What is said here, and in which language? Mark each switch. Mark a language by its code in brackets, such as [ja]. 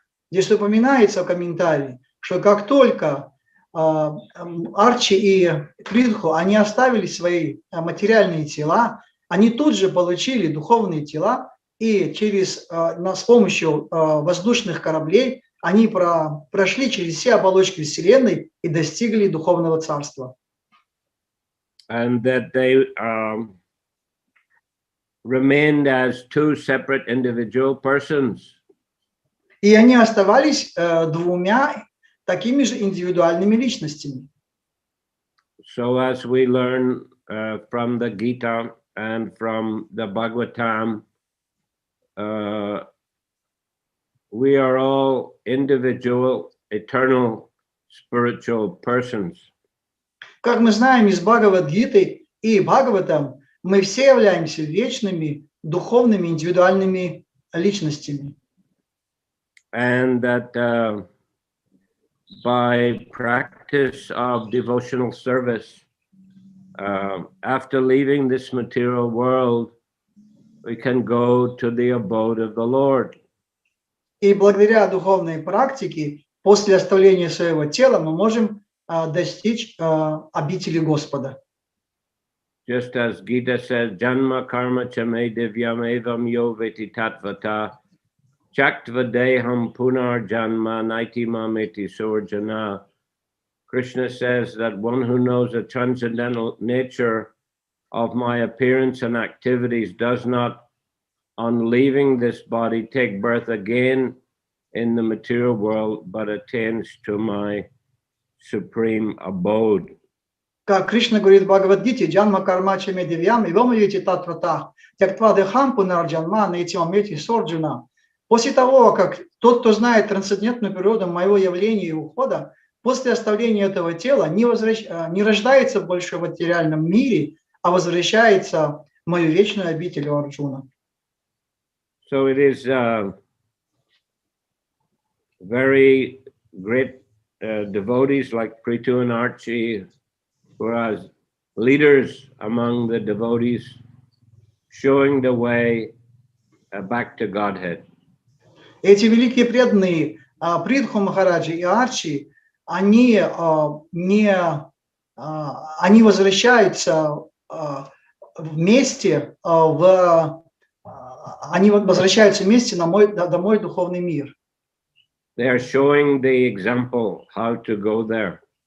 [ru] Здесь упоминается в комментарии, что как только Арчи и Притху, они оставили свои материальные тела, они тут же получили духовные тела, и с помощью воздушных кораблей они прошли через все оболочки Вселенной и достигли духовного царства. [en] And that they remained as two separate individual persons. [ru] И они оставались двумя такими же индивидуальными личностями. [en] So as we learn from the Gita and from the Bhagavatam, we are all individual, eternal, spiritual persons. [ru] Как мы знаем из Бхагавад-гиты и Бхагаватам, мы все являемся вечными, духовными, индивидуальными личностями. [en] And that by practice of devotional service, after leaving this material world, we can go to the abode of the Lord. [ru] И благодаря духовной практике, после оставления своего тела, мы можем достичь обители Господа. [en] Just as Gita says, [sa] Janma karma chame divyam evam yo veti tatvata chaktva deham punar janma naiti mameti surjana. [en] Krishna says that one who knows the transcendental nature of my appearance and activities does not, on leaving this body, take birth again in the material world, but attains to my supreme abode. [ru] Как Кришна говорит в Бхагавад-гите, [sa] «Джанма карма чаме дивьям, и вам видите татвата, тяктва дехам пунарджанма, наитимамети сорджуна». [ru] После того, как тот, кто знает трансцендентную природу моего явления и ухода, после оставления этого тела не рождается больше в материальном мире, а возвращается в мою вечную обитель Арджуна. [en] So it is very great devotees like Prитху and Archie, who are leaders among the devotees, showing the way back to Godhead. [ru] Эти великие преданные Притху Махараджи и Арчи, они возвращаются вместе домой в духовный мир. They are showing the example how to go there.